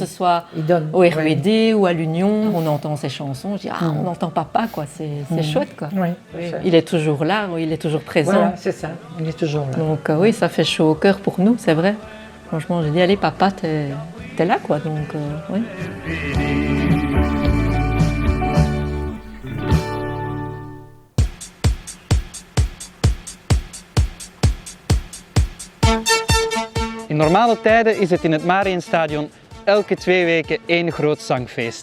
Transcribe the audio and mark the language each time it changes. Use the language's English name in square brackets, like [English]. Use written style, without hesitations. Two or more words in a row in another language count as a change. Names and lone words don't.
[French] que ce soit au RED ou à l'Union, on entend ces chansons. Je dis, on entend papa, quoi. C'est chouette, quoi. Oui, il est toujours là, il est toujours présent. Voilà, c'est ça, il est toujours là. Donc oui, ça fait chaud au cœur pour nous, c'est vrai. Franchement, j'ai dit, allez, papa, t'es là, quoi. Donc, oui. [Dutch] In normale tijden is het in het Mariënstadion elke 2 weken één groot zangfeest.